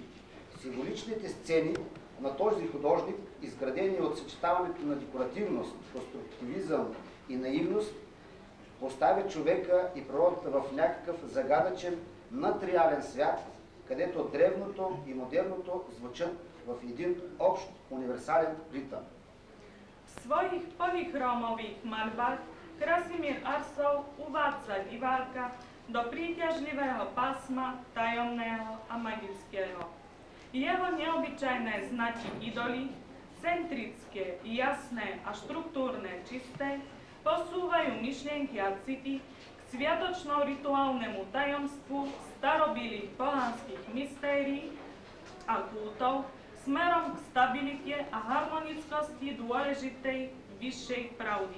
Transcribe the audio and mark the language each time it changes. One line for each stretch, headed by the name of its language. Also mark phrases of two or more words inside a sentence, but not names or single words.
Bulgarian: Символичните сцени на този художник, изградени от съчетаването на декоративност, конструктивизъм и наивност, поставят човека и природата в някакъв загадъчен надреален свят, където древното и модерното звучат в един общ универсален ритъм.
Slovak: V svojich polychromových maľbách Krasimír Arsov uvádza diváka do príťažlivého pásma tajomného a magického. Jeho neobyčajné znaky idoly, centrické, jasné a štruktúrne čisté, posúvajú myšlienky a city k sviatočno-rituálnemu tajomstvu starobilých pohanských mystérií a kultov smerom k stabilite a harmonickosti dôležitej vyššej pravdy.